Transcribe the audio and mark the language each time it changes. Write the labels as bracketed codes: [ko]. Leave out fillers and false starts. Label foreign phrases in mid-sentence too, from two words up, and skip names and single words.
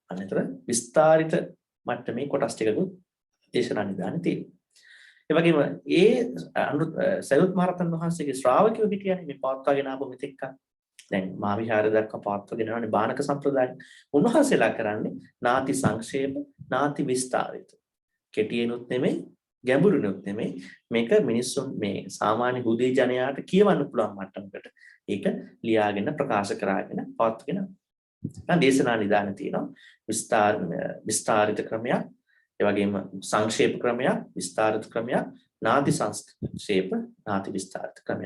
[si] අනතර විස්තරිත මට්ටමේ කොටස් ටිකකුත් දේශනා නිදානේ තියෙනවා. ඒ වගේම සරියුත් මහරහතන් වහන්සේගේ ශ්‍රාවකයෝ හිටියනේ මේ පවත්වාගෙන ආපු මෙතෙක්ක. දැන් මහා විහාරය දක්වා පවත්වාගෙන යනවානේ බාණක සම්ප්‍රදාය. උන්වහන්සේලා කරන්නේ [pi] නාති සංක්ෂේප නාති විස්තරිත. [si] කෙටියෙනුත් නෙමෙයි ගැඹුරුනුත් නෙමෙයි මේක මිනිස්සුන් මේ සාමාන්‍ය හුදේ ජනයාට කියවන්න පුළුවන් මට්ටමකට ඒක ලියාගෙන ප්‍රකාශ කරගෙන පවත්වාගෙන යනවා. දේශනා නිදාන තියෙනවා විස්තරිත ක්‍රමයක්, ඒ වගේම සංක්ෂේප ක්‍රමයක්, විස්තරිත ක්‍රමයක්, [pi] නාති සංක්ෂේප, නාති විස්තරිත [si] ක්‍රමයක්.